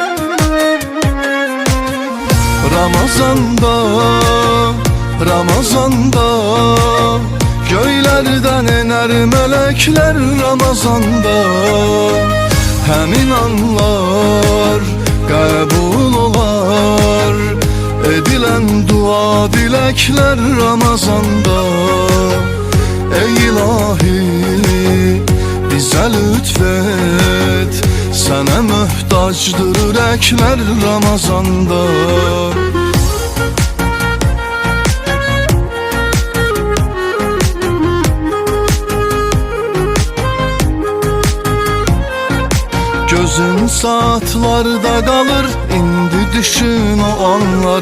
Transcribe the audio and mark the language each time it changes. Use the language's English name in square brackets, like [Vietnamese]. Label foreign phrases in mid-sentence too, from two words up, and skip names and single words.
[Turkish] Ramazanda, Ramazanda göylerden iner melekler Ramazanda. [Azerbaijani] Həmin anlar qəbul olar, [Turkish] edilen dua dilekler Ramazanda. Ey ilahi bize lütfet, sana muhtacdır yürekler Ramazanda. Gözün saatlarda kalır, indi düşün o anları.